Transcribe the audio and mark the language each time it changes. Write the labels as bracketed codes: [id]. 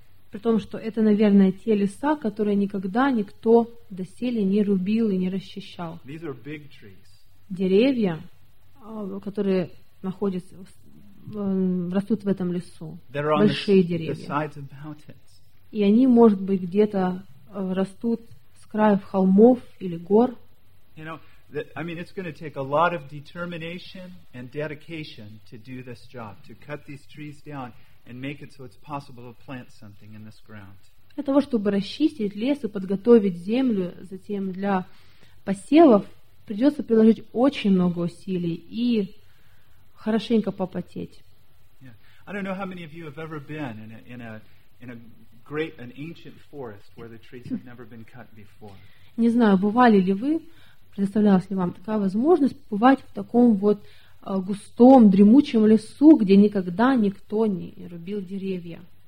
[ru] При том, что это, наверное, те леса, которые никогда никто доселе не рубил и не расчищал. [en] These are big trees. [ru] Деревья, которые находятся, растут в этом лесу, большие деревья. И они, может быть, где-то растут с краев холмов или гор. [en] You know, I mean, it's going to take a lot of determination and dedication to do this job, to cut these trees down and make it so it's possible to plant something in this ground. [ru] Для того, чтобы расчистить лес и подготовить землю затем для посевов, придется приложить очень много усилий и хорошенько попотеть. [en] Yeah. I don't know how many of you have ever been in a great, an ancient forest where the trees have never been cut before. [ru] Не знаю, бывали ли вы, предоставлялась ли вам такая возможность побывать в таком вот густом, дремучем лесу, где никогда никто не рубил деревья.